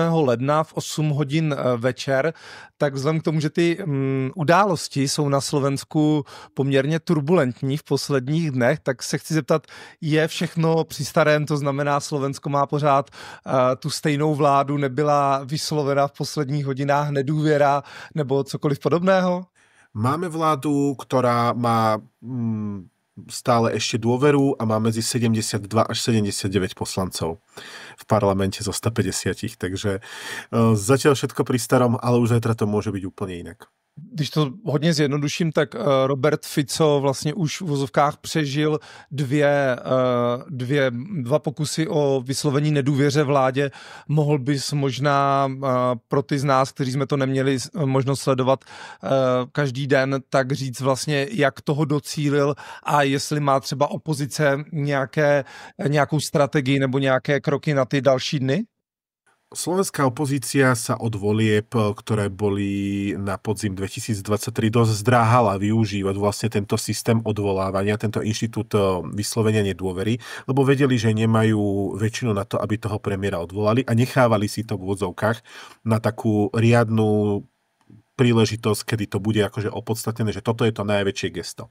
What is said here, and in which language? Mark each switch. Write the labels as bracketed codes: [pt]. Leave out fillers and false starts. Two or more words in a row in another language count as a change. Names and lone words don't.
[cs] ledna v 8 hodin večer, tak vzhledem k tomu, že ty události jsou na Slovensku poměrně turbulentní v posledních dnech, tak se chci zeptat, je všechno při starém, to znamená Slovensko má pořád tu stejnou vládu, nebyla vyslovena v posledních hodinách nedůvěra nebo cokoliv podobného? [sk] Máme vládu, ktorá má stále ešte dôveru a má medzi 72 až 79 poslancov v parlamente zo 150, takže zatiaľ všetko pri starom, ale už zajtra to môže byť úplne inak. [cs] Když to hodně zjednoduším, tak Robert Fico vlastně už v vozovkách přežil dva pokusy o vyslovení nedůvěře vládě. Mohl bys možná pro ty z nás, kteří jsme to neměli možnost sledovat každý den, tak říct vlastně, jak toho docílil a jestli má třeba opozice nějakou strategii nebo nějaké kroky na ty další dny? [sk] Slovenská opozícia sa od volieb, ktoré boli na podzim 2023, dosť zdráhala využívať vlastne tento systém odvolávania, tento inštitút vyslovenia nedôvery, lebo vedeli, že nemajú väčšinu na to, aby toho premiéra odvolali a nechávali si to v úvodzovkách na takú riadnu príležitosť, kedy to bude akože opodstatnené, že toto je to najväčšie gesto.